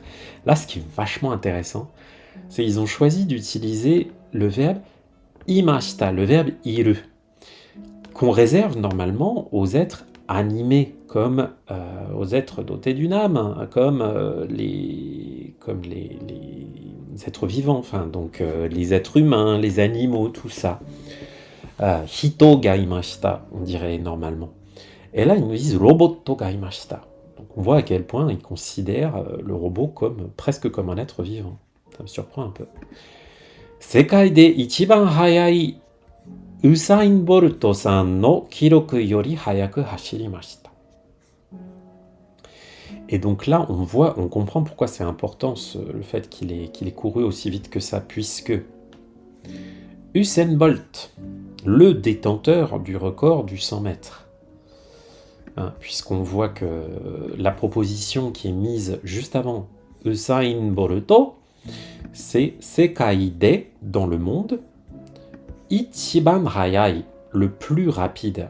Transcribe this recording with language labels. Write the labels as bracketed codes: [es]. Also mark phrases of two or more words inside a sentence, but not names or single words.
[fr] Là, ce qui est vachement intéressant, c'est qu'ils ont choisi d'utiliser le verbe imashita, le verbe iru, qu'on réserve normalement aux êtres animés, comme aux êtres dotés d'une âme, comme les êtres vivants, enfin donc les êtres humains, les animaux, tout ça. [ja] 人がいました, [fr] on dirait normalement. Et là, ils nous disent [ja] ロボットがいました. [fr] Donc on voit à quel point ils considèrent le robot presque comme un être vivant. Ça me surprend un peu. [ja] 世界で一番速い Usain Bolt さんの記録より速く走りました [fr] 。Et donc là, on comprend pourquoi c'est important le fait qu'il ait couru aussi vite que ça, puisque Usain Bolt, le détenteur du record du 100 mètres, puisqu'on voit que la proposition qui est mise juste avant Usain Bolt, c'est [ja] 世界で, [fr] dans le monde, [ja] 一番速い, [fr] le plus rapide.